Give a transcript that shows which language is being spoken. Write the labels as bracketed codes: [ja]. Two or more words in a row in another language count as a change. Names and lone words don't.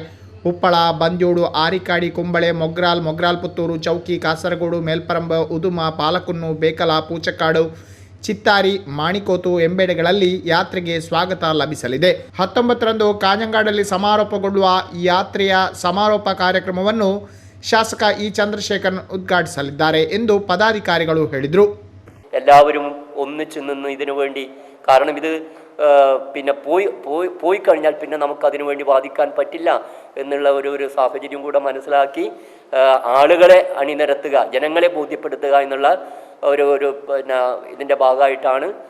[kn] ಉಪ್ಪಳ, ಬಂದ್ಯೋಡು, ಆರಿಕಾಡಿ, ಕುಂಬಳೆ, ಮೊಗ್ರಾಲ್ ಪುತ್ತೂರು, ಚೌಕಿ, ಕಾಸರಗೋಡು, ಮೇಲ್ಪರಂಬ, ಉದುಮ, ಪಾಲಕುನ್ನು, ಬೇಕಲ, ಪೂಚಕ್ಕಾಡು, ಚಿತ್ತಾರಿ, ಮಾಣಿಕೋತು ಎಂಬೆಡೆಗಳಲ್ಲಿ ಯಾತ್ರೆಗೆ ಸ್ವಾಗತ ಲಭಿಸಲಿದೆ. 19ರಂದು ಕಾಞಂಗಾಡಲ್ಲಿ ಸಮಾರೋಪಗೊಳ್ಳುವ ಯಾತ್ರೆಯ ಸಮಾರೋಪ ಕಾರ್ಯಕ್ರಮವನ್ನು ಶಾಸಕ ಇ ಚಂದ್ರಶೇಖರ್ ಉದ್ಘಾಟಿಸಲಿದ್ದಾರೆ ಎಂದು ಪದಾಧಿಕಾರಿಗಳು ಹೇಳಿದರು. [ml] എല്ലാവരും ഒന്നിച്ചു നിന്ന് ഇതിനു വേണ്ടി, കാരണം ഇത് പിന്നെ പോയി കഴിഞ്ഞാൽ പിന്നെ നമുക്കതിനു വേണ്ടി വാദിക്കാൻ പറ്റില്ല എന്നുള്ള ഒരു സാഹചര്യം കൂടെ മനസ്സിലാക്കി ആളുകളെ അണിനിരത്തുക, ജനങ്ങളെ ബോധ്യപ്പെടുത്തുക എന്നുള്ള ഒരു പിന്നെ ഇതിൻ്റെ ഭാഗമായിട്ടാണ്